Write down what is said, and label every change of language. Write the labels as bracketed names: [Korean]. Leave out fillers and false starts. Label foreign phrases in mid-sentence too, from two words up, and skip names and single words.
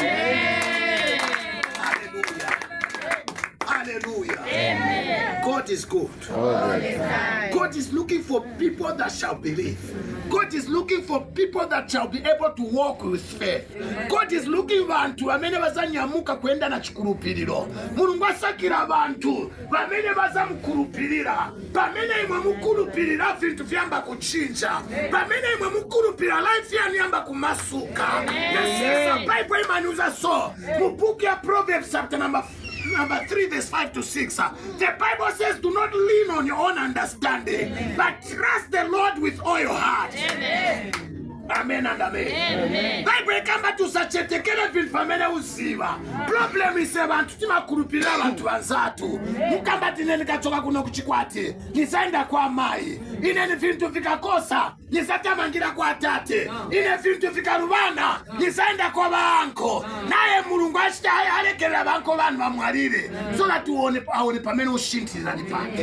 [English] Hallelujah. Hallelujah. Amen. God is good. God is looking for people that shall believe. God is looking for people that shall be able to walk with faith. God is looking for [Nyanja] abantu bamene bazanyamuka kwenda na chikulupiriro. Mulungu asakira abantu bamene bazamukulupirira. Bamene imwe mukulupirira vintu vyamba kuchinja. Bamene imwe mukulupirira life yanyamba kumasuka. Yes, Bible imanuza so. [English] Mu book ya Proverbs chapter number 3 verse 5 to 6. The Bible says, do not lean on your own understanding, but trust the Lord with all your heart. Amen. Amen and amen. Amen. [Nyanja] Bible kamba tusachetekele vintu pamene uziva. [English] Problem is [Nyanja] abantu timakulupirira abantu banzatu. Mukamba tinene kachoka kuno kuchikwati. Nisaenda kwa mai. Ineni vintu vikakosa. Nisatamangira kwa tate. Ine vintu vikarubana. Nisaenda kwa banko. Naye mulungu ashita alekera banko banu bamwalire. [English] So that [Nyanja] aone pamene ushintira nipake.